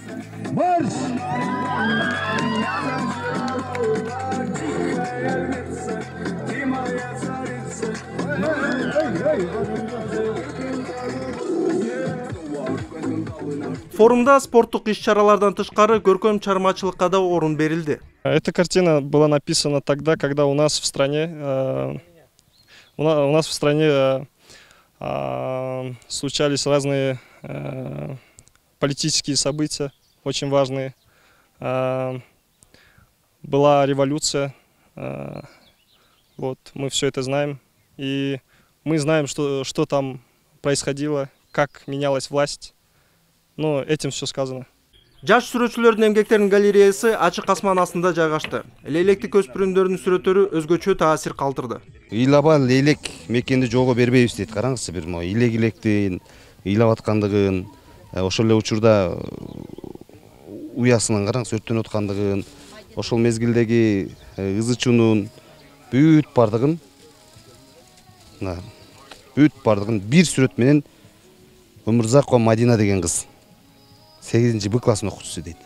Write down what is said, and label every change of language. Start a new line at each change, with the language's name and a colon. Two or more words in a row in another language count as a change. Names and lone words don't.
Kyrgyz: Форумда спорттук иш-чаралардан тышкары көркөм чыгармачылыкка да орун берилди.
Russian: Эта картина была написана тогда, когда у нас в стране случались разные политические события, очень важные. Была революция, вот, мы все это знаем, и мы знаем, что там происходило, как менялась власть. Но этим все сказано.
Kyrgyz: Жаш сүрөтчүлөрдүн эмгектеринин галереясы ачык асман астында жайгашты. Лейлектик өспүрүмдөрдүн сүрөттөрү өзгөчө таасир калтырды. Ыйлаба лейлек мекенди жолго бербейбиз дейт. Караңызчы, бир илек-илектин ыйлап аткандыгын, ошол эле учурда уясынын караңыз өрттөнүп аткандыгын, ошол мезгилдеги ызы чуунун бүт бардыгын бир сүрөт менен Өмүрзакова Мадина деген кыз 8-Б класстын окуучусу дейт.